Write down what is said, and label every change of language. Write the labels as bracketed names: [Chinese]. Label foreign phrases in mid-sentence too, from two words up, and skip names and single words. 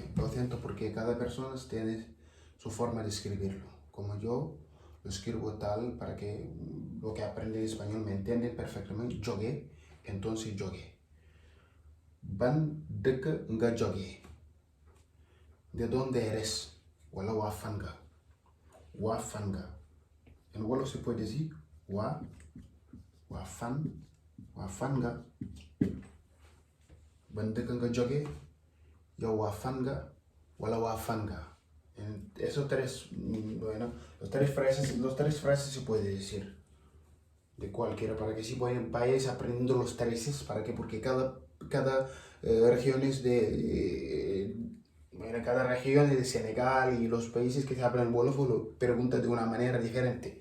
[Spanish] Lo siento porque cada persona tiene su forma de escribirlo. Como yo lo escribo tal para que lo que aprenden español me entienden perfectamente. [Wolof] Jóge, entonces jóge. Ban dëkk nga jóge. [Spanish] ¿De dónde eres? [Wolof] wala waa fan nga. Waa fan nga. [Spanish] En wolof se puede decir [Wolof] waa fan nga. Ban dëkk nga jóge, yow waa fan nga wala waa fan nga. [Spanish] Esos tres, bueno, los tres frases se puede decir de cualquiera, para que si vayáis aprendiendo los tres, para que, porque cada región es bueno, cada región de Senegal y los países que se hablan wolof lo preguntan de una manera diferente.